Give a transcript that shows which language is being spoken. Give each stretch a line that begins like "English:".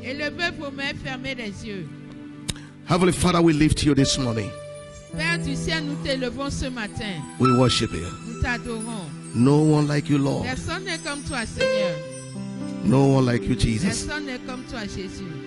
French: Élevez vos mains, fermez les yeux.
English: Heavenly Father, we lift you this morning.
French: Père du ciel, nous t'élevons ce matin.
English: We worship you.
French: Nous t'adorons.
English: No one like you, Lord.
French: Personne n'est comme toi, Seigneur.
English: No one like you, Jesus.
French: Personne n'est comme toi, Jésus.